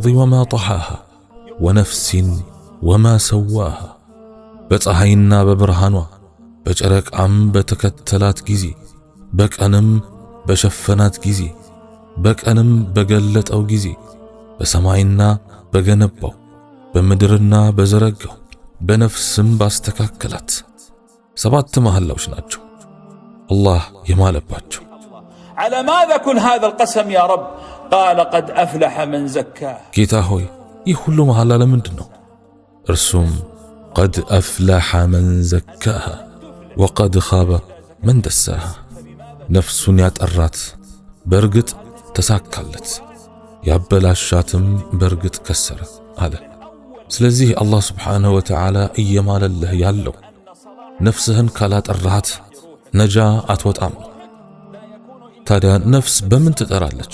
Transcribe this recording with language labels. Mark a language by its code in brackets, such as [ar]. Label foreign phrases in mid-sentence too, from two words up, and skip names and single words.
[ar] وما طحاها ونفس وما سواها። [am] በፀሐይና በብርሃኗ በጨረቃም በተከተላት ጊዜ በቀንም በሸፈናት ጊዜ በቀንም በገለጠው ጊዜ በሰማይና በገነባው በምድርና በዘረጋው በነፍስም ባስተካከላት 7 መሐላዎች ናቸው አላህ የማለባቸው። [ar] على ماذا كن هذا القسم يا رب قال قد أفلح من زكاه [am] ጌታ ሆይ ይህ ሁሉ መሐላ ለምንድን ነው? እርሱም [ar] قد أفلح من زكاها وقد خاب من دساها። [am] ነፍሱን ያጠራት በእርግጥ ተሳካለት፣ ያበላሻትም በእርግጥ ከሰረ አለ። ስለዚህ አላህ [ar] سبحانه وتعالى [am] እየማለልህ ያለው ነፍስህን ካላጠራት ነጃ አትወጣም ነው። ታዲያ ነፍስ በምን ትጠራለች?